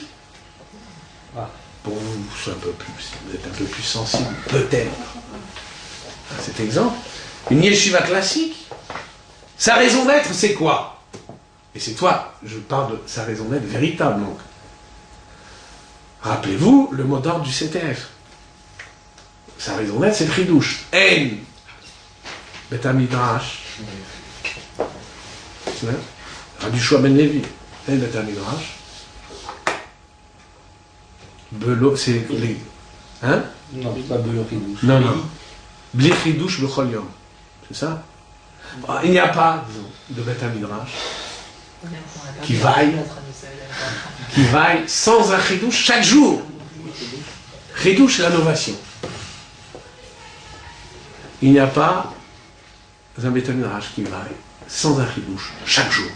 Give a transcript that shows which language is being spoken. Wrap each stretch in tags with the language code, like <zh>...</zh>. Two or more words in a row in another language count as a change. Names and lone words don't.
<fr>Pour vous, vous êtes un peu plus sensible, peut-être, à cet exemple. Une yeshiva classique, sa raison d'être, c'est quoi? Et c'est toi, je parle de sa raison d'être véritable, donc. Rappelez-vous le mot d'ordre du CTF. Sa raison d'être, c'est le chidouche.</fr> <he>אין בית המדרש. Rabbi Yehoshua ben Levi. אין בית המדרש. בלא,</he> <fr>c'est les. Hein? Non, pas</fr> <he>בלא חידוש.</he> <fr>Non, non.</fr> <he>בלי חידוש בכל יום.</he> <fr>C'est ça? Il n'y a pas, disons, de</fr> <he>בית המדרש</he> <fr>qui vaille sans un chidouche chaque jour. Chidouche, c'est l'innovation. Il n'y a pas un</fr> <he>בית המדרש</he> <fr>qui vaille sans un chidouche chaque jour.</fr>